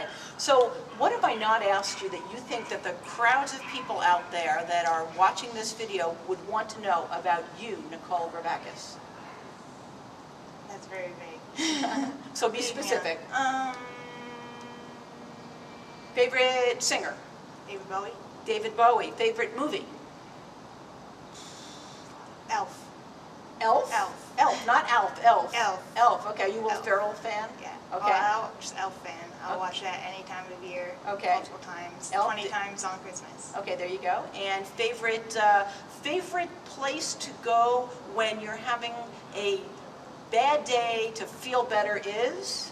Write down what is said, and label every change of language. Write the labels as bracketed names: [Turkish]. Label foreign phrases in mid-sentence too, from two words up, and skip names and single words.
[English] So what have I not asked you that you think that the crowds of people out there that are watching this video would want to know about you, Nicole Gravakis? That's very vague. So be specific. Yeah. Favorite singer? David Bowie. David Bowie. Favorite movie? Elf. Elf? Elf. Elf, not Alf. Elf. Elf. Elf. Okay, you a Will Elf. Ferrell fan? Yeah. Okay. I'm just Elf fan. I'll watch that any time of year. Okay. Multiple times. Elf 20 times on Christmas. Okay, there you go. And favorite place to go when you're having a bad day to feel better is?